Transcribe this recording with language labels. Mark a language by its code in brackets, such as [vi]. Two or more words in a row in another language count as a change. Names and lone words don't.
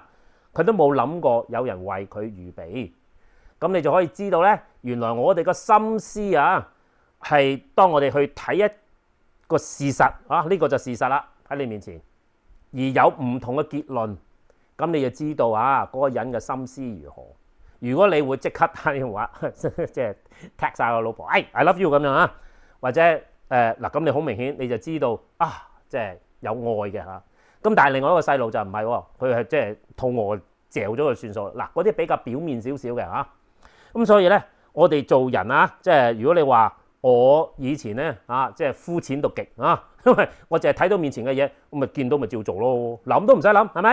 [yue] 佢都冇諗過有人為佢預備。咁你就可以知道咧，原來我哋個心思啊，係當我哋去睇一個事實啊，呢個就事實啦，喺你面前，而有唔同嘅結論，咁你就知道嗰個人嘅心思如何。如果你會即刻打電話，即係 text 晒個老婆 ， [en] I love you [yue] 咁樣啊，或者嗱，咁你好明顯你就知道即係有愛嘅嚇。咁但係另外一個細路就唔係喎，佢係即係肚餓嚼咗佢算數。嗱，嗰啲比較表面少少嘅嚇。咁所以咧，我哋做人即係如果你話我以前咧即係膚淺到極因為我淨係睇到面前嘅嘢，我咪見到咪照做咯，諗都唔使諗，係咪？